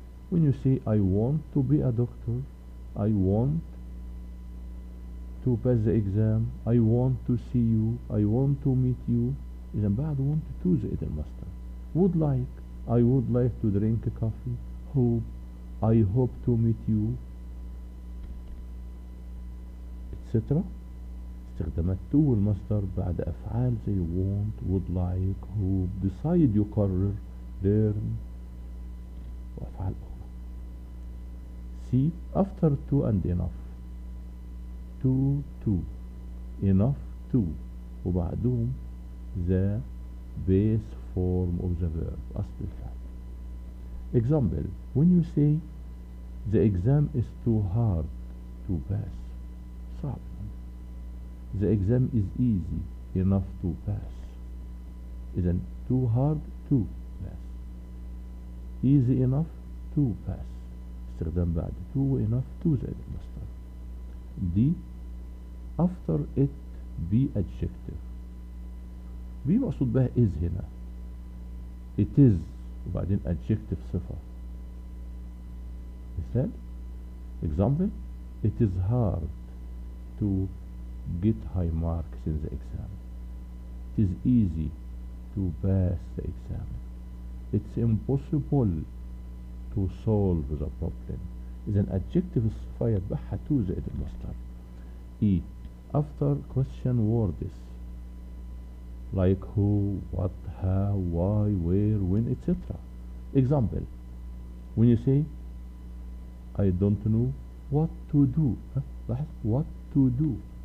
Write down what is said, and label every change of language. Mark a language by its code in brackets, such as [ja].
[en] When you say I want to be a doctor, I want to pass the exam, I want to see you, I want to meet you. [ar] إذا بعد [en] want to [ar] زائد المصدر. [en] Would like, I would like to drink coffee. Hope, I hope to meet you, etc. [ar] استخدامات to والمصدر بعد أفعال زي [en] want, would like, hope، [ar] decide يقرر، [en] learn، [ar] وأفعال أخرى. [en] C. After to and enough. to enough to، [ar] وبعدهم [en] the base form of the verb، [ar] أصل الفعل. [en] Example: when you say the exam is too hard to pass، [ar] صعب. [en] The exam is easy enough to pass. [ar] إذن [en] too hard to pass، easy enough to pass، [ar] استخدام بعد [en] to enough to [ar] زائد المصدر. [en] D. after it be adjective. be [ar] مقصود بها [en] is [ar] هنا، [en] it is [ar] وبعدين [en] adjective [ar] صفة. مثال: [en] example: it is hard to get high marks in the exam. It is easy to pass the exam. It's impossible to solve the problem. [ar] إذن adjective الصفة يتبعها to زائد المصدر. [en] E. after question words like who, what, how, why, where, when, etc. Example: when you say I don't know what to do، what to do.